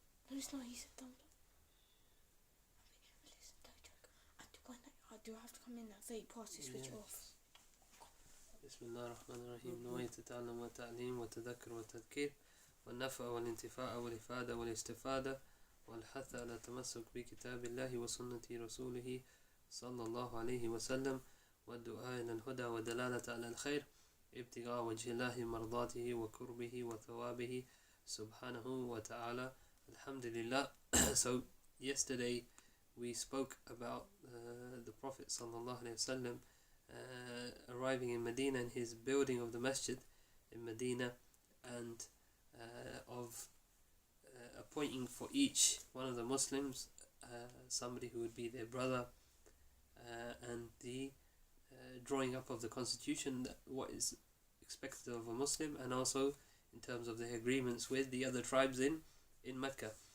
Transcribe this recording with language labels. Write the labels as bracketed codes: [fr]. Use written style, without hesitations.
[en] No, it's not. He said thumbs up. Listen, don't joke. Do I have to come in at 30 past to switch it off? [ar] بسم الله الرحمن الرحيم. نويت التعلم والتعليم والتذكر والتذكير والنفع والانتفاع والإفادة والاستفادة والحث على التمسك بكتاب الله وسنة رسوله صلى الله عليه وسلم والدعاء إلى الهدى ودلالة على الخير ابتغاء وجه الله مرضاته وكربه وثوابه سبحانه وتعالى. [en] Alhamdulillah. So yesterday we spoke about the Prophet sallallahu alaihi wasallam arriving in Medina and his building of the masjid in Medina, and of appointing for each one of the Muslims somebody who would be their brother, and the drawing up of the constitution, what is expected of a Muslim, and also in terms of the agreements with the other tribes in Mecca.